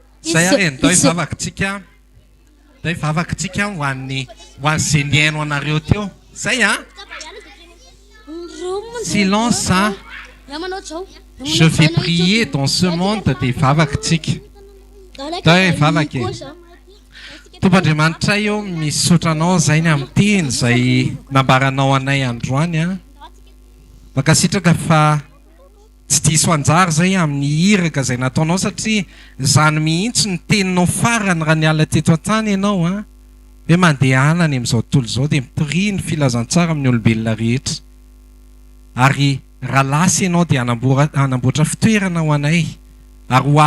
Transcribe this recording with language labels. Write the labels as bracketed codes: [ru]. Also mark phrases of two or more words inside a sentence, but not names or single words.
[mg] zay areny da ivavakintsika da ivavakintsika ho an'izay niaino anareo teo zay a silence hein? [fr] Je vais prier dans ce monde des [mg] vavakintsika da ivavaka Tompoandriamanitra io misotranao zay ny amin'ny teny zay nambaranao anay androany a makasitraka fa tsy diso anjara zay amin'ny iraka zay nataonao satria zany mihitsy ny teninao farany raha niala teto an-tany ianao a hoe mandehana any amin'izao tontolo izao dia mipiri ny filazantsara amin'ny olombelona rehetra ary raha lasa ianao dia anamboatra fitoerana ho anay ary ho